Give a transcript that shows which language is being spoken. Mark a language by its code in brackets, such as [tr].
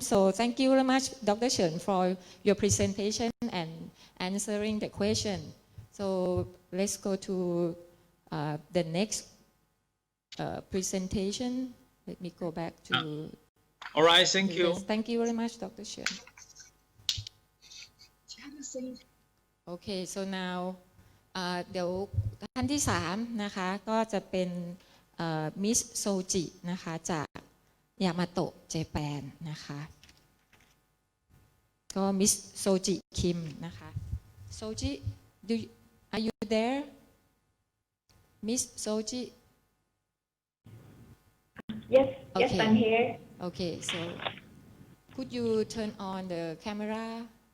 [en] So thank you very much, Dr. Chen, for your presentation and answering the question. So let's go to the next presentation. Let me go back to. All right, thank you. Yes, thank you very much, Dr. Chen. Okay, so now [th] เดี๋ยวท่านที่3นะคะก็จะเป็นมิสโซจินะคะจากยามาโตะเจแปนนะคะก็มิสโซจิคิมนะคะโซจิ [en] are you there Miss Solji Yes, okay. Yes, I'm here. Okay, so could you turn on the camera?